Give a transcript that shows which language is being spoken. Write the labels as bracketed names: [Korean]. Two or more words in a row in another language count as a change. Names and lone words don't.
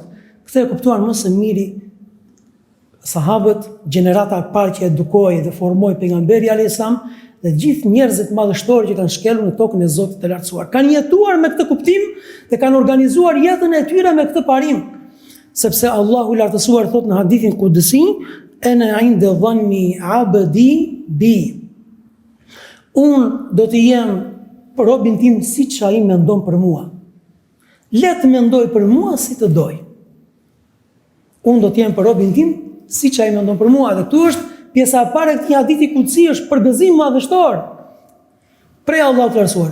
[Albanian] Këtë e kuptuan më së miri sahabët, gjenerata e parë që edukoi dhe formoi pejgamberi [Arabic] عليه السلام [Albanian] dhe gjithë njerëzit madhështorë që kanë shkelur në tokën e Zotit të lartësuar. Kanë jetuar me këtë kuptim dhe kanë organizuar jetën e tyre me këtë parim. Sepse Allahu i lartësuar thot në hadithin kudsi, [Arabic] أنا عند ظن عبدي بي. [Albanian] Unë do të jem për robin tim siç ai mendon për mua. Le të mendoj për mua si të doj. Unë do të jem për robin tim siç ai mendon për mua. Dhe këtu është pjesa e parë e këtij hadithi kutsi, është përgëzim madhështor prej Allahut të lartësuar.